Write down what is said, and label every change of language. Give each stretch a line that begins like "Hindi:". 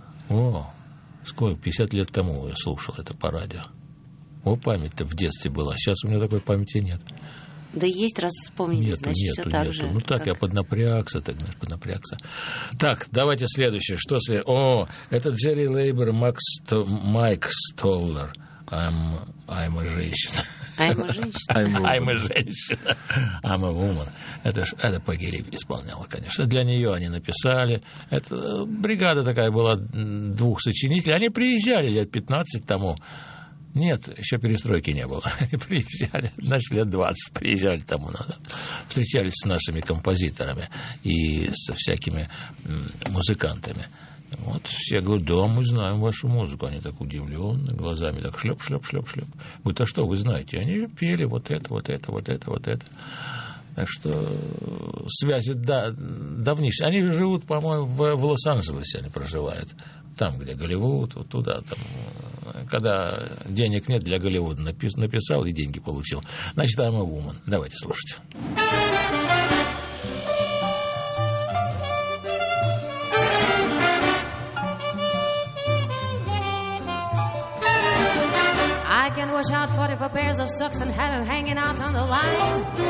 Russian: О, сколько, 50 лет тому я слушал это по радио. О, память-то в детстве была, сейчас у меня такой памяти нет. Да есть, раз вспомнили, нету, значит, нету, все так нету. Же. Ну так, как... я поднапрягся, так, знаешь, поднапрягся. Так, давайте следующее. Что следует? О, это Джерри Лейбер, Майк Столлер.
English: I'm a
Russian: женщина.
English: I'm a
Russian: женщина.
English: I'm a woman.
Russian: Это Пагили исполняла, конечно. Для нее они написали. Это бригада такая была, двух сочинителей. Они приезжали лет 15 тому. Нет, еще перестройки не было. Приезжали, значит, лет 20 приезжали тому назад. Встречались с нашими композиторами и со всякими музыкантами. Вот все говорят, да, мы знаем вашу музыку. Они так удивлены, глазами так шлеп-шлеп-шлеп-шлеп. Говорят, а что вы знаете? Они пели вот это, вот это, вот это, вот это. Так что связи давнишние. Они живут, по-моему, в Лос-Анджелесе они проживают. Там, где Голливуд, вот туда, там, когда денег нет для Голливуда, написал и деньги получил. Значит,
English: I'm a woman.
Russian: Давайте слушать.
English: I can wash out 44 pairs of socks and have them hanging out on the line.